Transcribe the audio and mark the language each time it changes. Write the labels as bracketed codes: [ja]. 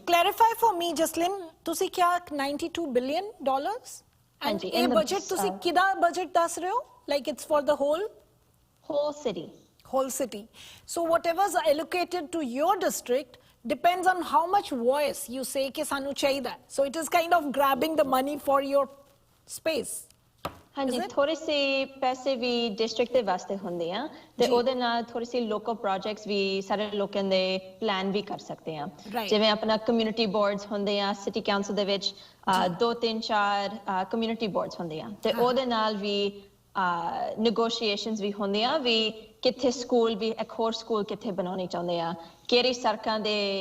[en] clarify for me, [pa] Jaslyn, ਤੁਸੀਂ ਕਿਹਾ $92 billion and ਇਹ ਬਜਟ ਤੁਸੀਂ ਕਿਹਦਾ ਬਜਟ ਦੱਸ ਰਹੇ ਹੋ? [en] Like it's for the whole city. Whole city. So whatever's allocated to your district depends on how much voice you say [pa] कि सानू चाहिए. [en] So it is kind of grabbing the money for your space. [pa] ਹਾਂਜੀ, ਥੋੜੇ ਸੇ ਪੈਸੇ ਵੀ district ਦੇ ਵਾਸਤੇ ਹੁੰਦੇ ਆ, ਤੇ ਉਹਦੇ ਨਾਲ ਥੋੜੇ ਸੇ ਲੋਕਲ ਪ੍ਰੋਜੈਕਟਸ ਵੀ ਸਾਰੇ ਲੋਕਾਂ ਦੇ ਪਲਾਨ ਵੀ ਕਰ ਸਕਦੇ ਆ, ਜਿਵੇਂ ਆਪਣਾ ਕਮਿਊਨਿਟੀ ਬੋਰਡਸ ਹੁੰਦੇ ਆ ਸਿਟੀ ਕਾਉਂਸਲ ਦੇ ਵਿੱਚ, 2-3-4 ਕਮਿਊਨਿਟੀ ਬੋਰਡਸ ਹੁੰਦੇ ਆ, ਤੇ ਉਹਦੇ ਨਾਲ ਵੀ negotiations ਵੀ ਹੁੰਦੀਆਂ ਵੀ ਕਿੱਥੇ ਸਕੂਲ ਵੀ ਇੱਕ ਹੋਰ ਸਕੂਲ ਕਿੱਥੇ ਬਣਾਉਣੇ ਚਾਹੁੰਦੇ ਆ, ਕਿਹੜੀ ਸੜਕਾਂ ਦੇ